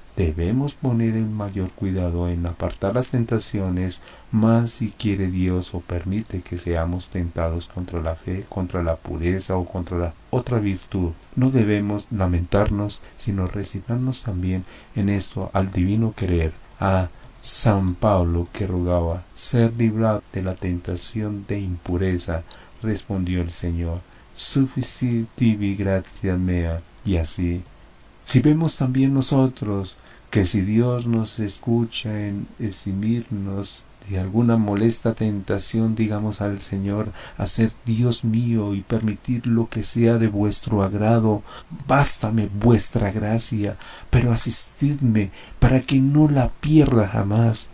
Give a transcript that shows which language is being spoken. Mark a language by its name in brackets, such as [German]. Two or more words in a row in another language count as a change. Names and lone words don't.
[Spanish] Debemos poner el mayor cuidado en apartar las tentaciones, más si quiere Dios o permite que seamos tentados contra la fe, contra la pureza o contra la otra virtud. No debemos lamentarnos, sino resignarnos también en esto al divino querer, a San Pablo, que rogaba ser librado de la tentación de impureza, respondió el Señor: [Latin] sufficit tibi gratia mea. [Spanish] Y así, si vemos también nosotros que si Dios nos escucha en eximirnos de alguna molesta tentación, digamos al Señor: hacer Dios mío y permitir lo que sea de vuestro agrado, bástame vuestra gracia, pero asistidme para que no la pierda jamás.